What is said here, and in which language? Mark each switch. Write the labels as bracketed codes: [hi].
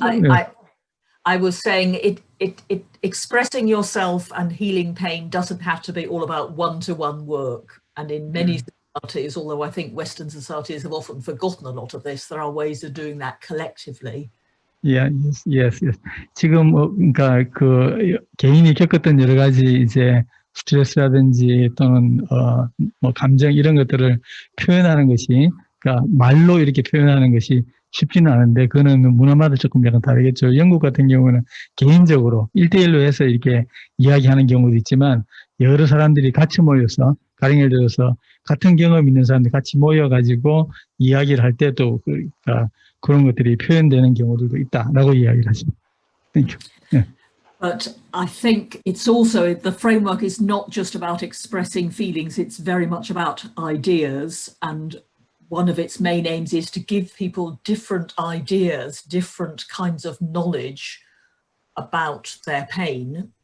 [en] Yes. I was saying it expressing yourself and healing pain doesn't have to be all about one-to-one work. And in many societies, although I think Western societies have often forgotten a lot of this, there are ways of doing that collectively. Yeah, yes. [ko] 지금 그러니까 그 개인이 겪었던 여러 가지 이제 스트레스라든지 또는 뭐 감정 이런 것들을 표현하는 것이 그러니까 말로 이렇게 표현하는 것이 쉽지는 않은데 그거는 문화마다 조금 약간 다르겠죠. 영국 같은 경우는 개인적으로 1대1로 해서 이렇게 이야기하는 경우도 있지만 여러 사람들이 같이 모여서 가령 예를 들어서 같은 경험 있는 사람들이 같이 모여가지고 이야기를 할 때도 그러니까 그런 것들이 표현되는 경우들도 있다라고 이야기를 하십니다. [en] Thank you. Yeah. But I think it's also, the framework is not just about expressing feelings, it's very much about ideas. And one of its main aims is to give people different ideas, different kinds of knowledge about their pain.